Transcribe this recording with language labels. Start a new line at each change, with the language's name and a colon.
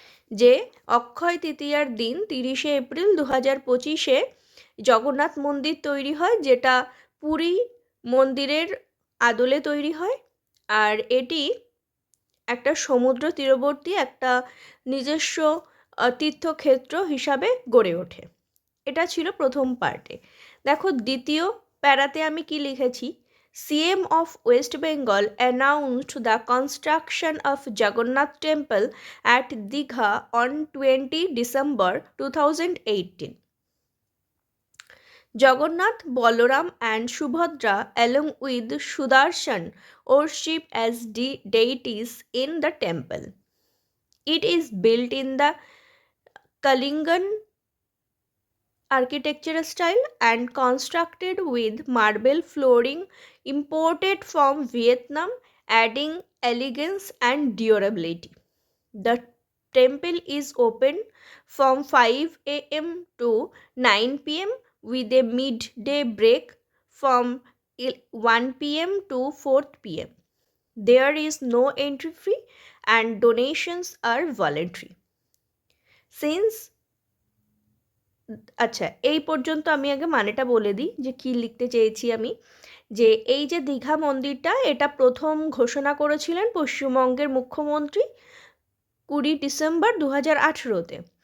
Bangla: যে অক্ষয় তৃতীয়ার দিন 30শে এপ্রিল 2025-এ জগন্নাথ মন্দির তৈরি হয়, যেটা পুরী মন্দিরের আদলে তৈরি হয়। আর এটি একটা সমুদ্র তীরবর্তী একটা নিজস্ব তীর্থক্ষেত্র হিসাবে গড়ে ওঠে। এটা ছিল প্রথম পার্টে। দেখো, দ্বিতীয় প্যারাতে আমি কি লিখেছি,
English: CM of West Bengal announced the construction of Jagannath Temple at Digha on 20 December 2018. Jagannath, Balaram and Subhadra along with Sudarshan worship as deities in the temple. It is built in the Kalingan architecture style and constructed with marble flooring imported from Vietnam, adding elegance and durability. The temple is open from 5 a.m. to 9 p.m. with a midday break from 1 p.m. to 4 p.m. There is no entry fee and donations are voluntary.
Bangla: Since আচ্ছা, এই পর্যন্ত আমি আগে মানেটা বলে দিই যে কি লিখতে চেয়েছি আমি। যে এই যে দীঘা মন্দিরটা, এটা প্রথম ঘোষণা করেছিলেন পশ্চিমবঙ্গের মুখ্যমন্ত্রী 20 ডিসেম্বর 2018-তে।